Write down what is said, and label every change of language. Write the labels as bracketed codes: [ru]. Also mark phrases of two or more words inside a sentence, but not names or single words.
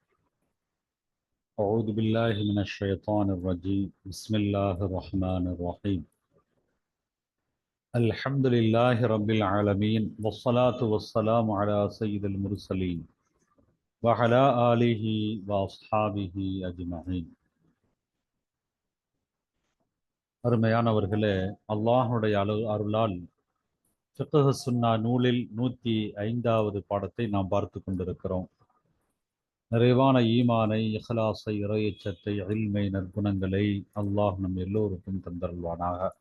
[ar] أعوذ بالله من الشيطان الرجيم. بسم الله الرحمن الرحيم. الحمد لله رب العالمين والصلاة والسلام على سيد المرسلين وعلى آله وأصحابه أجمعين. [ta] அருமையானவர்களே, அல்லாஹ்வுடைய அருளால் ஃபிக்ஹ் சுன்னா நூலில் 105வது பாடத்தை நாம் பார்த்து கொண்டிருக்கிறோம். நிறைவான ஈமானை, இஹ்லாஸை, இறையச்சத்தை, இல்மை, நற்குணங்களை அல்லாஹ் நம் எல்லோருக்கும் தந்தருள்வானாக.